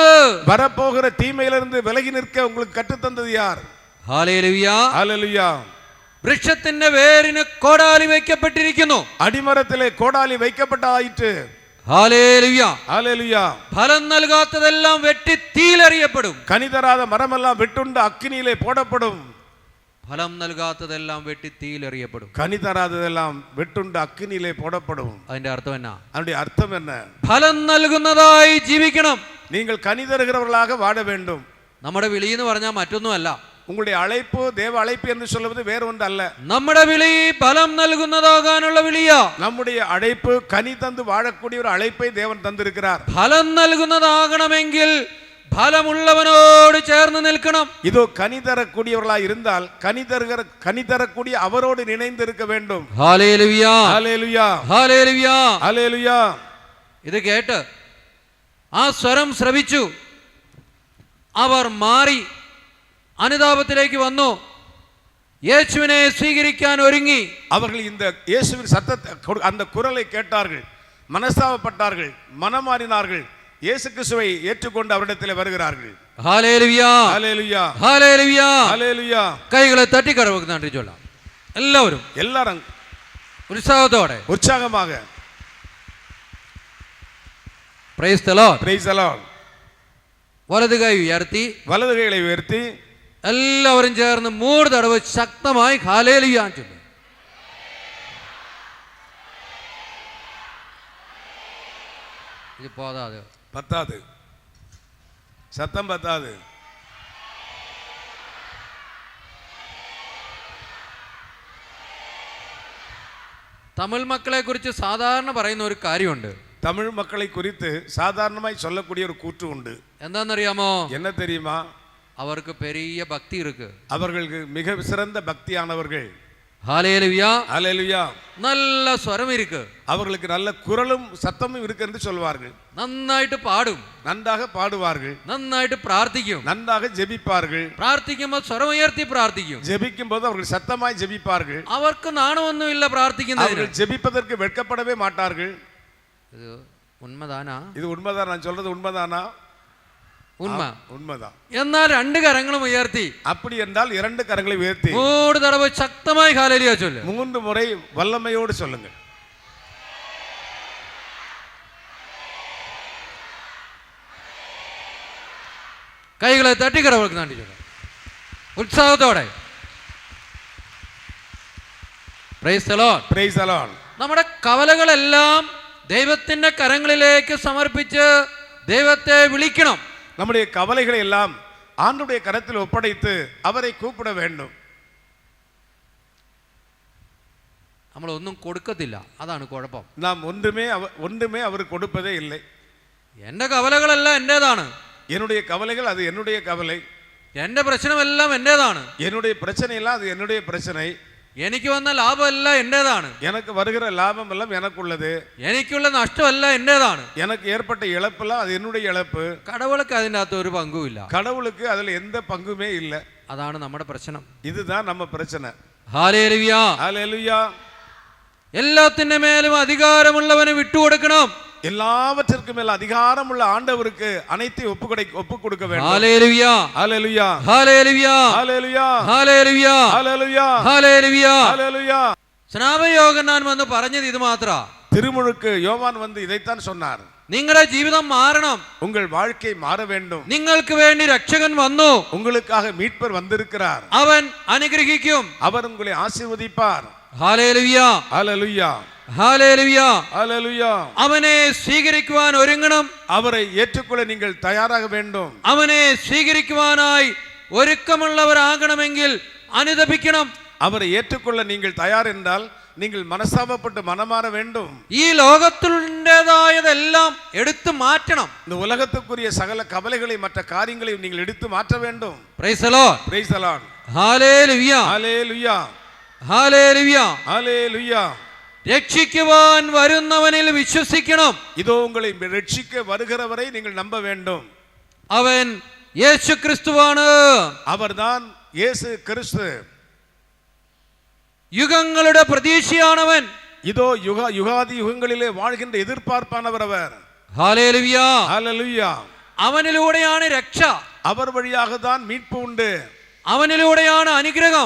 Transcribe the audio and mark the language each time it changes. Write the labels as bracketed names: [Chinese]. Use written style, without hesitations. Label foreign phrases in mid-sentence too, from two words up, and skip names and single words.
[Tamil] வரப்போகிற தீமையிலிருந்து விலகி நிற்க உங்களுக்கு கற்றுத்தந்தது யார்? [Malayalam] ഹല്ലേലൂയ. [Tamil] ஹல்லேலூயா. [Malayalam] വൃക്ഷത്തിന്റെ വേരിന് കോടാലി വയ്ക്കപ്പെട്ടിരിക്കുന്നു. [Tamil] அடிமரத்திலே கோடாலி வைக்கப்பட்டாயிற்று. [Malayalam] ഹല്ലേലൂയ. [Tamil] ஹல்லேலூயா. [Malayalam] ഫലം നൽകാത്തതെല്ലാം വെട്ടി തീയിലെറിയപ്പെടും. [Tamil] கனி தராத மரமெல்லாம் வெட்டுண்டு அக்கினியிலே போடப்படும். [Malayalam] ഫലം നൽകാത്തതെല്ലാം വെട്ടി തീയിലെറിയപ്പെടും. [Tamil] கனி தராததெல்லாம் வெட்டுண்டு அக்கினியிலே போடப்படும். [Malayalam] അതിന്റെ അർത്ഥം എന്നാ? [Tamil] அதனுடைய அர்த்தம் என்ன? [Malayalam] ഫലം നൽകുന്നതായി ജീവിക്കണം. [Tamil] நீங்கள் கனி தருகிறவர்களாக வாழ வேண்டும். [Malayalam] നമ്മുടെ വിളി എന്ന് പറഞ്ഞാൽ മറ്റൊന്നുമല്ല. [Tamil] உங்களுடைய அழைப்பு தேவ அழைப்பு என்று சொல்வது வேற ஒன்று அல்ல. [Malayalam] നമ്മുടെ വിളി ഫലം നൽകുന്നതാകാനുള്ള വിളിയാ. [Tamil] நம்முடைய அழைப்பு கனி தந்து வாழக்கூடிய ஒரு அழைப்பை தேவன் தந்திருக்கிறார். [Malayalam] ഫലം നൽകുന്നതാകണമെങ്കിൽ ഫലമുള്ളവനോട് ചേർന്ന് നിൽക്കണം. [Tamil] இதோ கனி தரக்கூடியவர்களாய் இருந்தால் கனி தரக்கூடிய அவரோடு இணைந்து இருக்க வேண்டும். [Malayalam] ഹല്ലേലൂയ. [Tamil] ஹல்லேலூயா. [Malayalam] ഹല്ലേലൂയ. [Tamil] ஹல்லேலூயா. [Malayalam] ഇത് കേട്ട് ആ സ്വരം ശ്രവിച്ചു. അവർ മാറി അനുതാപത്തിലേക്ക് വന്നു. യേശുവിനെ സ്വീകരിക്കാൻ ഒരുങ്ങി. [Tamil] அவர்கள் இந்த இயேசுவின் சத்தத்தை அந்த குரலை கேட்டார்கள், மனஸ்தாபப்பட்டார்கள், மனமாறினார்கள், இயேசு கிறிஸ்துவை ஏற்றுக்கொண்டு அவரிடத்தில் வருகிறார்கள். [Malayalam] ഹല്ലേലൂയ. [Tamil] ஹல்லேலூயா. [Malayalam] ഹല്ലേലൂയ. [Tamil] ஹல்லேலூயா. [Malayalam] കൈകളെ തട്ടിക്കടവുക്ക് നன்றി ചൊല്ലാം. എല്ലാവരും ഉത്സാഹത്തോടെ [Tamil] உற்சாகமாக [English] Praise the Lord. Praise the Lord. [Malayalam] വലത് കൈ ഉയർത്തി [Tamil] வலது கைகளை உயர்த்தி [Malayalam] എല്ലാവരും ചേർന്ന് 3 തവണ ശക്തമായി ഹല്ലേലൂയ ചൊല്ലും. [Tamil] இது போதாதே பத்தாது, சத்தம் பத்தாது. [Malayalam] തമിഴ് മക്കളെ കുറിച്ച് സാധാരണ പറയുന്ന ഒരു കാര്യമുണ്ട്. [Tamil] தமிழ் மக்களை குறித்து சாதாரணமாய் சொல்லக்கூடிய ஒரு கூற்று உண்டு. [Malayalam] എന്താണെന്നറിയാമോ? [Tamil] என்ன தெரியுமா? അവർക്ക് பெரிய பக்தி இருக்கு. அவர்களுக்கு மிக சிறந்த பக்தியானவர்கள். ஹல்லேலூயா. ஹல்லேலூயா. நல்ல സ്വരം இருக்கு. அவர்களுக்கு நல்ல குரலும் சத்தமும் இருக்கு என்று சொல்வார்கள். [Malayalam] നന്നായിട്ട് പാടും. [Tamil] நன்றாக பாடுவார்கள். [Malayalam] നന്നായിട്ട് പ്രാർത്ഥിക്കും. [Tamil] நன்றாக ஜெபிப்பார்கள். [Malayalam] പ്രാർത്ഥിക്കുമ്പോൾ സ്വരം ഉയർത്തി പ്രാർത്ഥിക്കും. [Tamil] ஜெபிக்கும் போது அவர்கள் சத்தமாய் ஜெபிப்பார்கள். [Malayalam] അവർക്ക് നാണമൊന്നുമില്ല പ്രാർത്ഥിക്കുന്നതിന്. [Tamil] அவர்கள் ஜெபிப்பதற்கு வெட்கப்படவே மாட்டார்கள். இது உண்மைதானா? இது உண்மைதான், நான் சொல்றது உண்மைதானா? உண்மை, உண்மைதான். [Malayalam] എന്നാൽ 2 കരങ്ങളും ഉയർത്തി, [Tamil] அப்படி என்றால் 2 கரங்களை உயர்த்தி 3 தடவை சத்தமாய் ஹல்லேலூயா சொல்லு. 3 முறை வல்லமையோடு சொல்லுங்க. [Malayalam] കൈകളെ തട്ടി കടവൾക്ക് നന്ദി ചൊല്ലാം ഉത്സാഹത്തോടെ. [English] Praise the Lord. Praise the Lord. [Malayalam] നമ്മുടെ കവലകളെല്ലാം ദൈവത്തിന്റെ കരങ്ങളിലേക്ക് സമർപ്പിച്ച് ദൈവത്തെ വിളിക്കണം. [Tamil] நம்முடைய கவலைகளை எல்லாம் ஆண்டவருடைய கரத்தில் ஒப்படைத்து அவரை கூப்பிட வேண்டும். [Malayalam] നമ്മളൊന്നും കൊടുക്കത്തില്ല, അതാണ് കുഴപ്പം. [Tamil] நாம் ஒன்றுமே அவர் கொடுப்பதே இல்லை. [Malayalam] എൻ്റെ കവലകളെല്ലാം എൻ്റേതാണ്. [Tamil] என்னுடைய கவலைகள் அது என்னுடைய கவலை. [Malayalam] എൻ്റെ പ്രശ്നമെല്ലാം എൻ്റേതാണ്. [Tamil] என்னுடைய பிரச்சனை எல்லாம் அது என்னுடைய பிரச்சனை. [Malayalam] എനിക്ക് വന്ന ലാഭമെല്ലാം എൻ്റേതാണ്. [Tamil] எனக்கு வருகிற லாபம் எல்லாம் எனக்குள்ளது. [Malayalam] എനിക്കുള്ള നഷ്ടമെല്ലാം എൻ്റേതാണ്. [Tamil] எனக்கு ஏற்பட்ட இழப்பெல்லாம் அது என்னுடைய இழப்பு. [Malayalam] കടവുകൾക്ക് അതിൻ്റെ അകത്ത് ഒരു പങ്കുമില്ല. [Tamil] கடவுளுக்கு அதுல எந்த பங்குமே இல்லை. [Malayalam] അതാണ് നമ്മുടെ പ്രശ്നം. [Tamil] இதுதான் நம்ம பிரச்சனை. [Malayalam] ഹല്ലേലൂയ. [Tamil] ஹல்லேலூயா. [Malayalam] എല്ലാത്തിന്റെ മേലും അധികാരമുള്ളവന് വിട്ടുകൊടുക്കണം. [Tamil] எல்லாவற்றிற்கும் மேல் அதிகாரம் உள்ள ஆண்டவருக்கு அனைத்தையும் ஒப்பு கொடுக்க வேண்டும். [Malayalam] ഹല്ലേലൂയ. [Tamil] ஹல்லேலூயா. [Malayalam] ഹല്ലേലൂയ. [Tamil] ஹல்லேலூயா. [Malayalam] ഹല്ലേലൂയ. [Tamil] ஹல்லேலூயா. [Malayalam] ഹല്ലേലൂയ. [Tamil] ஹல்லேலூயா. [Malayalam] സ്നാപകയോഹന്നാൻ വന്ന് പറഞ്ഞത് ഇത് മാത്രം. [Tamil] திருமுழுக்கு யோவான் வந்து இதைத்தான் சொன்னார். [Malayalam] നിങ്ങളുടെ ജീവിതം മാറണം. [Tamil] உங்கள் வாழ்க்கை மாற வேண்டும். [Malayalam] നിങ്ങൾക്ക് വേണ്ടി രക്ഷകൻ വന്നു. [Tamil] உங்களுக்காக மீட்பர் வந்திருக்கிறார். [Malayalam] അവൻ അനുഗ്രഹിക്കും. [Tamil] அவர் உங்களை ஆசீர்வதிப்பார். [Malayalam] ഹല്ലേലൂയ. [Tamil] ஹல்லேலூயா. [Malayalam] ഹല്ലേലൂയ. [Tamil] ஹல்லேலூயா. [Malayalam] അവനെ സ്വീകരിക്കുവാൻ ഒരുങ്ങണം. [Tamil] அவரை ஏற்றுக்கொள்ள நீங்கள் தயாராக வேண்டும். [Malayalam] അവനെ സ്വീകരിക്കുവാനായി ഒരുക്കമുള്ളവരാകണമെങ്കിൽ അനുതപിക്കണം. [Tamil] அவரை ஏற்றுக்கொள்ள நீங்கள் தயார் என்றால் நீங்கள் மனசாபப்பட்டு மனமாற வேண்டும். [Malayalam] ഈ ലോകത്തിൻ്റെതായതെല്ലാം എടുത്തു മാറ്റണം. [Tamil] இந்த உலகத்துக்குரிய சகல கவலைகளை மற்ற காரியங்களையும் நீங்கள் எடுத்து மாற்ற வேண்டும். [English] Praise the Lord. Praise the Lord. [Malayalam] ഹല്ലേലൂയ. [Tamil] ஹல்லேலூயா. [Malayalam] ഹല്ലേലൂയ. [Tamil] ஹல்லேலூயா. [Malayalam] രക്ഷിക്കുവാൻ വരുന്നവനിൽ വിശ്വസിക്കണം. [Tamil] இதோ உங்களை ரட்சிக்க வருகிறவரை நீங்கள் நம்ப வேண்டும். [Malayalam] അവൻ യേശു ക്രിസ്തുവാണ്. [Tamil] அவர்தான் இயேசு கிறிஸ்து. [Malayalam] യുഗങ്ങളുടെ പ്രതീക്ഷയാണവൻ. [Tamil] இதோ யுகாதி யுகங்களிலே வாழ்கின்ற எதிர்பார்ப்பானவர் அவர். [Malayalam] ഹല്ലേലൂയ. [Tamil] ஹல்லேலூயா. [Malayalam] അവനിലൂടെയാണ് രക്ഷ. [Tamil] அவர் வழியாக தான் மீட்பு உண்டு. [Malayalam] അവനിലൂടെയാണ് അനുഗ്രഹം.